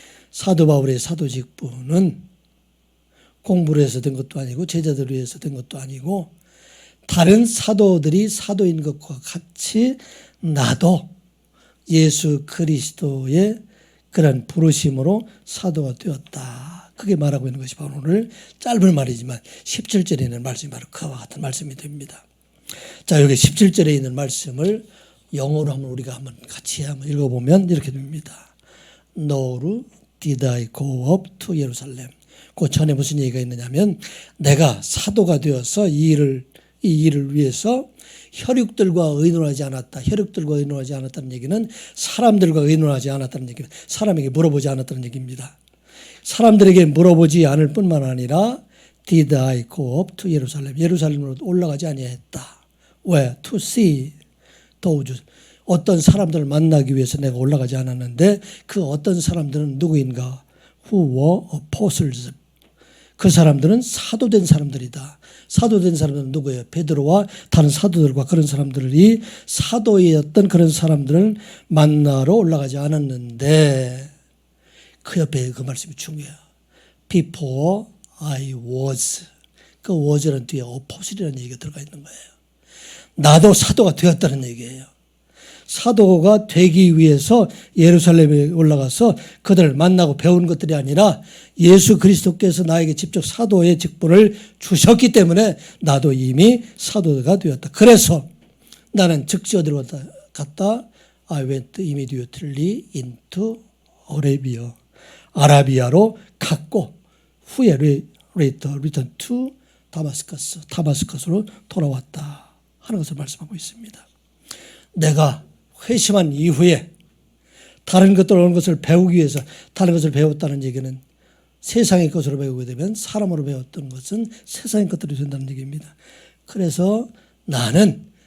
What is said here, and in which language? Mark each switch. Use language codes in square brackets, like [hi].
[ko] 사도 바울의 사도 직분은 공부를 해서 된 것도 아니고 제자들을 위해서 된 것도 아니고 다른 사도들이 사도인 것과 같이 나도 예수 그리스도의 그런 부르심으로 사도가 되었다. 그게 말하고 있는 것이 바로 오늘 짧은 말이지만 17절에 있는 말씀이 바로 그와 같은 말씀이 됩니다. 자, 여기 17절에 있는 말씀을 영어로 한번 우리가 한번 같이 한번 읽어보면 이렇게 됩니다. [en] Nor did I go up to Jerusalem. [ko] 그 전에 무슨 얘기가 있느냐면 내가 사도가 되어서 이 일을 위해서 혈육들과 의논하지 않았다. 혈육들과 의논하지 않았다는 얘기는 사람들과 의논하지 않았다는 얘기입니다. 사람에게 물어보지 않았다는 얘기입니다. 사람들에게 물어보지 않을 뿐만 아니라 [en] Did I go up to Jerusalem? [ko] 예루살렘으로 올라가지 아니했다. 왜? [en] To see those. [ko] 어떤 사람들을 만나기 위해서 내가 올라가지 않았는데 그 어떤 사람들은 누구인가? [en] Who were apostles. [ko] 그 사람들은 사도된 사람들이다. 사도된 사람들은 누구예요? 베드로와 다른 사도들과 그런 사람들이 사도였던 그런 사람들을 만나러 올라가지 않았는데 그 옆에 그 말씀이 중요해요. [en] Before I was. [ko] 그 was라는 뒤에 apostle이라는 얘기가 들어가 있는 거예요. 나도 사도가 되었다는 얘기예요. 사도가 되기 위해서 예루살렘에 올라가서 그들을 만나고 배운 것들이 아니라 예수 그리스도께서 나에게 직접 사도의 직분을 주셨기 때문에 나도 이미 사도가 되었다. 그래서 나는 즉시 어디로 갔다? [en] I went immediately into Arabia. [ko] 아라비아로 갔고 후에 [en] return to Damascus. [ko] 다마스커스로 돌아왔다 하는 것을 말씀하고 있습니다. 내가 회심한 이후에 다른 것들 어느 것을 배우기 위해서 다른 것을 배웠다는 얘기는 세상의 것으로 배우게 되면 사람으로 배웠던 것은 세상의 것들이 된다는 얘기입니다. 그래서 나는